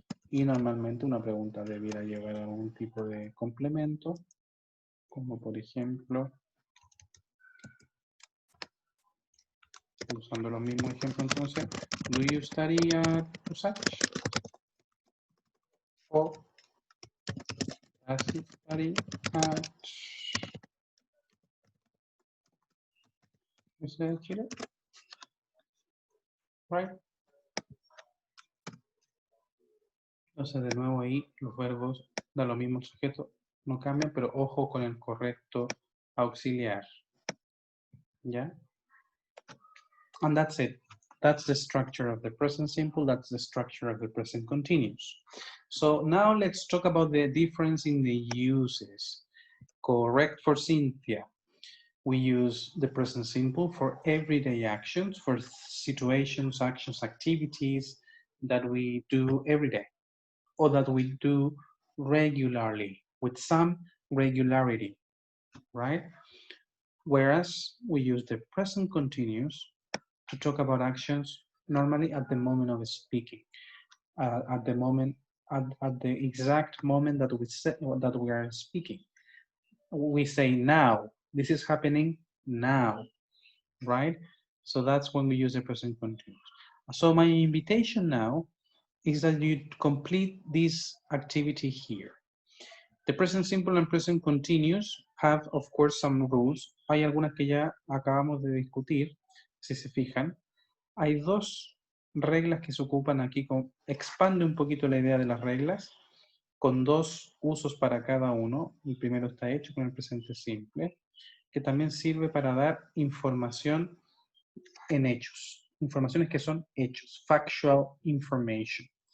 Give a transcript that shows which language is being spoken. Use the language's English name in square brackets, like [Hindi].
[Spanish] Y normalmente una pregunta debiera llevar algún tipo de complemento, como por ejemplo, usando los mismos ejemplos entonces, [English] do you study at such? O does he study at Universidad de Chile? Right? [Spanish] Entonces de nuevo ahí los verbos da lo mismo el sujeto, no cambian, pero ojo con el correcto auxiliar. [English] ¿Ya? And that's it. That's the structure of the present simple. That's the structure of the present continuous. So now let's talk about the difference in the uses. Correct for Cynthia. We use the present simple for everyday actions, for situations, actions, activities that we do every day or that we do regularly with some regularity, right? Whereas we use the present continuous to talk about actions normally at the moment of speaking, at the exact moment that we are speaking. We say now, this is happening now, right? So that's when we use the present continuous. So my invitation now is that you complete this activity here. The present simple and present continuous have, of course, some rules. [Spanish] Hay algunas que ya acabamos de discutir, si se fijan. Hay dos reglas que se ocupan aquí, expande un poquito la idea de las reglas, con dos usos para cada uno. El primero está hecho con el presente simple, que también sirve para dar información en hechos, informaciones que son hechos, [English] factual information.